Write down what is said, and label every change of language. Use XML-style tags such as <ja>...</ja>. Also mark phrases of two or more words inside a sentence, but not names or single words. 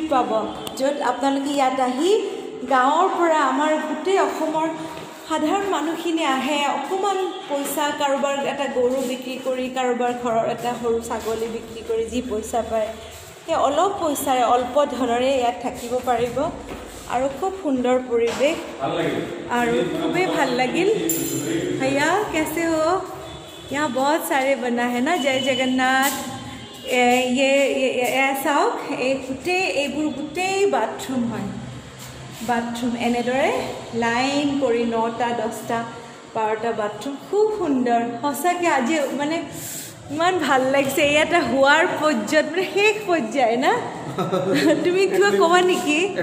<as>পাব য'ত আপোনালোকে ইয়াত আহি গাঁৱৰ পৰা আমাৰ গোটেই অসমৰ সাধাৰণ মানুহখিনি আহে অকণমান পইচা কাৰোবাৰ এটা গৰু বিক্ৰী কৰি কাৰোবাৰ ঘৰৰ এটা সৰু ছাগলী বিক্ৰী কৰি যি পইচা পায় সেই অলপ পইচাৰে অল্প ধনৰে ইয়াত থাকিব পাৰিব আৰু খুব সুন্দৰ পৰিৱেশ আৰু খুবেই ভাল লাগিল</as> <hi>भैया कैसे हो यहाँ बहुत सारे बना है ना जय जगन्नाथ ये ऐसा</hi> <as>এইবোৰ গোটেই বাথৰুম হয় বাথৰুম এনেদৰে লাইন কৰি 9টা 10টা 12টা বাথৰুম খুব সুন্দৰ সঁচাকৈ আজি মানে ইমান ভাল লাগিছে ইয়াতে হোৱাৰ পৰ্যায়ত মানে শেষ পৰ্যায় না তুমি কিবা ক'বা নেকি</as>